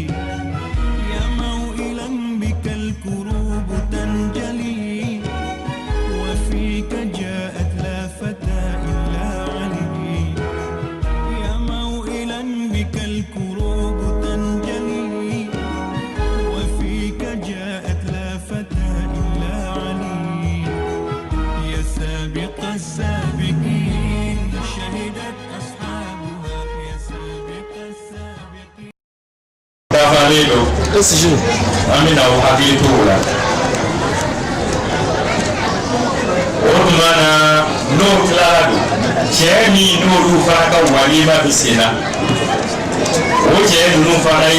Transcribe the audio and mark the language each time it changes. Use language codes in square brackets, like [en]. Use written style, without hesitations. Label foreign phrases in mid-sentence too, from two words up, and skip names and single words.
[ar] يا موئلا بك الكروب تنجلي وفيك جاءت لا فتى إلا علي يا موئلا بك الكروب تنجلي وفيك جاءت لا فتى إلا علي يا سابق السابقين شهدت أصحابها يا سابق السابقين [bm] dafalen don an bɛna o hakili to o la o tuma na n'o tilara don cɛ min n'olu fana ka walima bɛ sen na o cɛ ninnu fana ye